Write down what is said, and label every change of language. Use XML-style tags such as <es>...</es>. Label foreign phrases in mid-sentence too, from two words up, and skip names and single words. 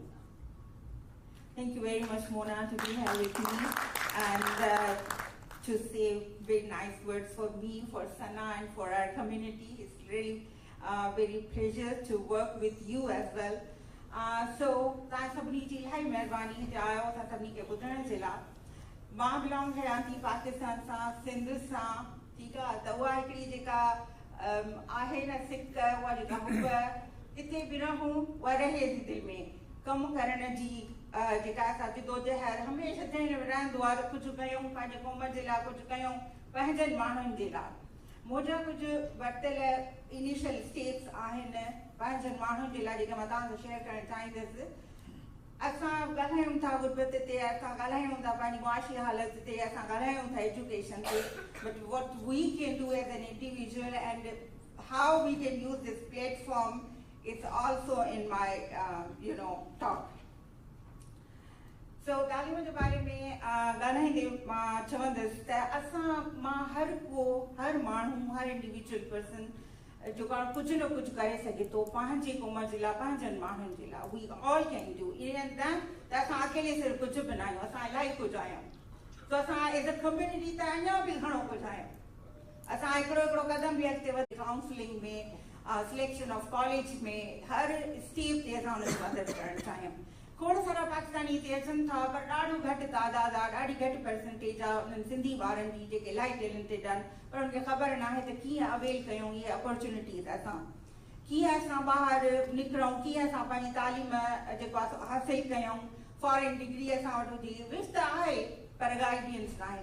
<en>Thank you very much, Mona, to be here with me and to say very nice words for me, for Sana, and for our community. It's really very pleasure to work with you as well. So, thank you very much.</en> <sd>मां बिलोंग कयां थी पाकिस्तान सां, सिंध सां, ठीकु आहे, त उहा हिकिड़ी जेका आहे न सिक, उहा जेका हुब किथे बि रहूं, उहा रहे थी दिलि में कमु करण जी जेका असां जिदोजहद हमेशह ज़हन में रहंदो आहे त कुझु कयूं पंहिंजे क़ौम जे लाइ, कुझु कयूं पंहिंजनि माण्हुनि जे लाइ. मुंहिंजा कुझु वरितल</sd> <en>initial steps</en> <sd>आहिनि पंहिंजनि माण्हुनि जे लाइ जेके मां तव्हां सां शेयर करणु चाहींदसि. असां ॻाल्हायूं था गुरबत ते, असां ॻाल्हायूं था पंहिंजी मुआशी हालत ते, असां ॻाल्हायूं था एजुकेशन ते,</sd> <en>but what we can do as an individual and how we can use this platform is also in my talk.</en> <sd>So ॻाल्हियुनि जे बारे में ॻाल्हाईंदे मां चवंदसि त असां मां हर माण्हू, हर</sd> <en>individual person</en> <sd>जेको कुझु न कुझु करे सघे थो पंहिंजे क़ौम जे लाइ, पंहिंजनि माण्हुनि जे लाइ.</sd> <en>We all can do even that.</en> <sd>त असां अकेले सिर्फ़ु कुझु बि न आहियूं, असां इलाही कुझु आहियूं. सो असां</sd> <en>as a community</en> <sd>त अञा बि घणो कुझु आहियूं. असां हिकिड़ो क़दम बि अॻिते वधी काउंसलिंग में,</sd> <en>selection of college</en> <sd>में, हर स्टेप ते असां हुनजी मदद करणु चाहियूं. खोड़ सारा पाकिस्तानी हिते अचनि था पर ॾाढो घटि तादाद आहे, ॾाढी घटि परसेंटेज आहे उन्हनि सिंधी ॿारनि जी जेके इलाही टैलेंटेड आहिनि, पर उनखे ख़बर न आहे त कीअं अवेल कयूं इहे अपॉर्चुनिटीज़ असां, कीअं असां ॿाहिरि निकिरूं, कीअं असां पंहिंजी तालीम जेको आहे हासिल कयूं,</sd> <en>foreign degree</en> <sd>असां वटि हुजे, विच त आहे पर गाइडेंस न आहे।</sd>